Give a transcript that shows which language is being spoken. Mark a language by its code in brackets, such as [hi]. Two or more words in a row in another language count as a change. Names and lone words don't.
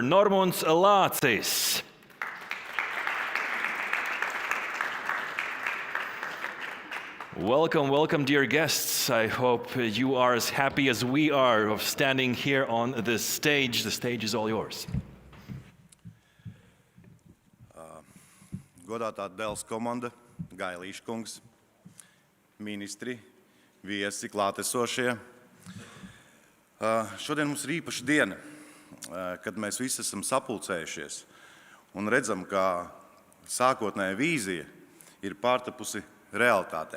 [en] Normunds Lācis. Welcome, welcome, dear guests. I hope you are as happy as we are of standing here on this stage. The stage is all yours. [lv] Godātā Dells komanda, Gailīša kungs, ministri, viesi, klātesošie. Šodien mums ir īpaša diena, kad mēs visi esam sapulcējušies un redzam, ka sākotnēja vīzija ir pārtapusi realitātē.